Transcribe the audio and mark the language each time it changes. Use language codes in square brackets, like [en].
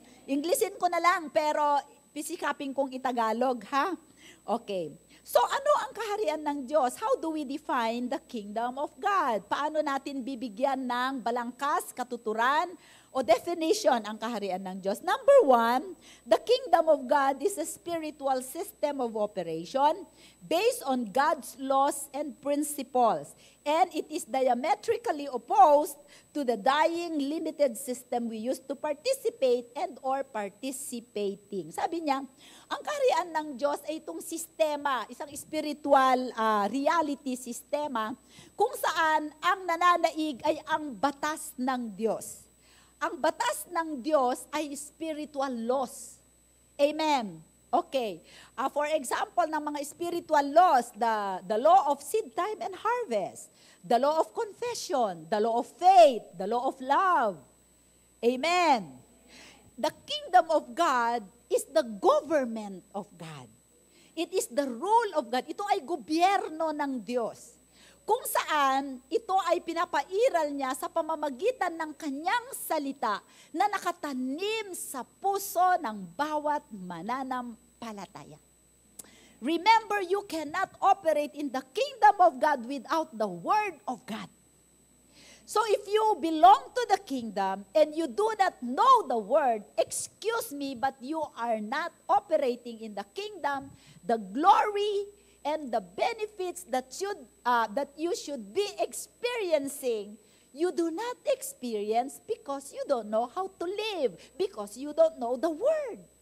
[tl] Englishin ko na lang, pero pisikapin kong itagalog, ha? Okay. So ano ang kaharian ng Diyos? [en] How do we define the kingdom of God? [tl] Paano natin bibigyan ng balangkas, katuturan, o definition ang kaharian ng Diyos? [en] Number 1, the kingdom of God is a spiritual system of operation based on God's laws and principles. And it is diametrically opposed to the dying, limited system we used to participate and or participating. [tl] Sabi niya, ang kaharian ng Diyos ay itong sistema, isang spiritual reality sistema, kung saan ang nananaig ay ang batas ng Diyos. Ang batas ng Diyos ay spiritual laws. [en] Amen. Okay. For example, ng mga spiritual laws, the law of seed time and harvest, the law of confession, the law of faith, the law of love. Amen. The kingdom of God is the government of God. It is the rule of God. [tl] Ito ay gobyerno ng Diyos. Kung saan ito ay pinapairal niya sa pamamagitan ng kanyang salita na nakatanim sa puso ng bawat mananampalataya. [en] Remember, you cannot operate in the kingdom of God without the word of God. So if you belong to the kingdom and you do not know the word, excuse me, but you are not operating in the kingdom, the glory and the benefits that you should be experiencing, you do not experience because you don't know how to live, because you don't know the word.